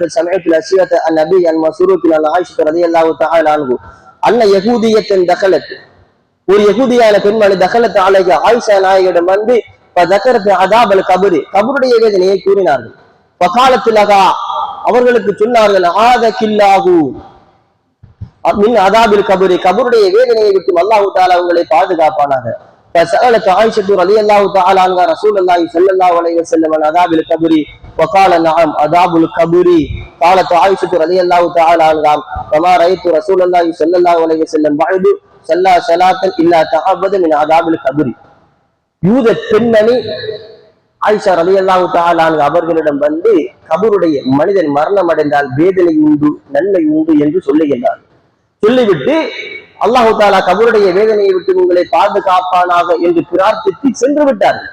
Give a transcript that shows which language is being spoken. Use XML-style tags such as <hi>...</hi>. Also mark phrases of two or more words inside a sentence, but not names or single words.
<ar>سمعت الاسئله عن ابي عن مسروق عن عائشه رضي الله تعالى عنه ان يهوديه دخلت,</ar> <ta>ஒரு யகூதியான பெண்மணி</ta> <ar>دخلت عليها,</ar> <ta>ஆயிஷா நாயகியிடம் வந்து</ta> <ar>فذكرت عذاب القبر,</ar> <ta>கபருடைய வேதனையை கூறினார்கள். ஃபகாலத்துலஹா, அவர்களுக்கு சொன்னார்கள்,</ta> <ar>أعاذك الله من عذاب القبر,</ar> <ta>கபருடைய வேதனையை விட்டு</ta> <ar>الله تعالى</ar> <ta>உங்களை பாதுகாப்பானாக.</ta> <ar>فسألت عائشة رضي الله تعالى عنها رسول الله صلى الله عليه وسلم عن عذاب القبر وقال نعم عذاب القبر. قالت عائشة رضي الله تعالى عنها وما رأيت رسول الله صلى الله عليه وسلم بعد صلى صلاة إلا تعبد من عذاب القبر.</ar> <ta>யூத பெண்மணி ஆயிஷா</ta> <ar>رضي الله تعالى عنها</ar> <ta>அவர்களிடம் வந்து கபருடைய மனிதன் மரணம் அடைந்தால் வேதனை உண்டு நன்மை உண்டு என்று சொல்லுகின்றார். சொல்லிவிட்டு</ta> <ar>الله تعالى</ar> <ta>கபருடைய வேதனையை விட்டு உங்களை பாதுகாப்பானாக என்று பிரார்த்தித்து சென்று விட்டார்கள்.</ta>